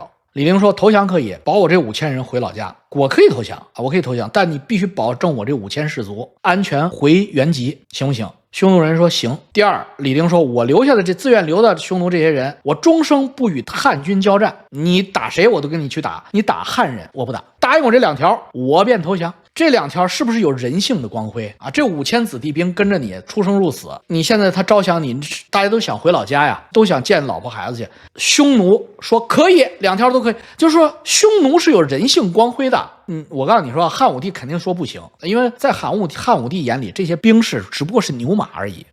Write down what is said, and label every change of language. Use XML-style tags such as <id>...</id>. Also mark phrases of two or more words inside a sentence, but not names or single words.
<zh>李陵說：“投降可以，保我這5000人回老家，我可以投降啊，我可以投降，但你必須保證我這5000士卒安全回原籍，行不行？” 匈奴人說：“行。” 第二，李陵說：“我留下的這自願留的匈奴這些人，我終生不與漢軍交戰，你打誰我都跟你去打，你打漢人我不打，答應我這2條，我便投降。” 這2 條是不是有人性的光輝啊？這5000子弟兵跟着你出生入死，你現在他招降你，大家都想回老家呀，都想見老婆孩子去。匈奴說可以，2條都可以，就是說匈奴是有人性光輝的。我告訴你說，漢武帝肯定說不行，因為在漢武帝眼裡，這些兵士只不過是牛馬而已。</zh>